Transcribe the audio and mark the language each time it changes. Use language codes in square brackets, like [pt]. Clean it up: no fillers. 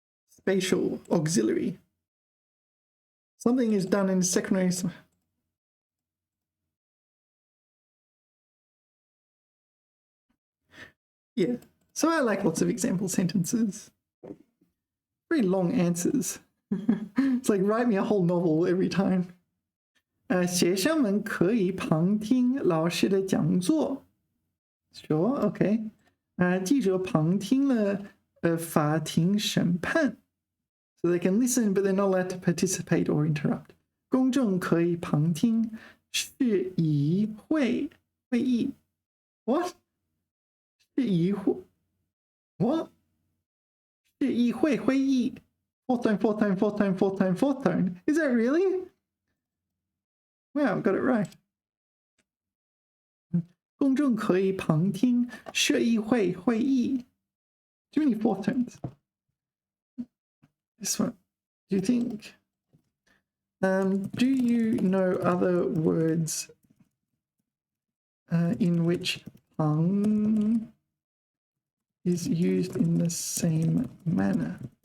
[en] Spatial, auxiliary. Something is done in secondary. Yeah, so I like lots of example sentences. Very long answers. It's like write me a whole novel every time. [zh] 学生们可以旁听老师的讲座 [en] Sure, okay. [zh] 记者旁听了法庭审判 [en] So they can listen, but they're not allowed to participate or interrupt. [zh] 公众可以旁听市议会议 [en] What? 市议会 What? [zh] 市议会会议 [en] Fourth tone. Is that really? Wow, got it right. [zh] 公众可以旁听市议会会议 [en] Too many fourth tones. This one. Do you think? Do you know other words in which pang is used in the same manner?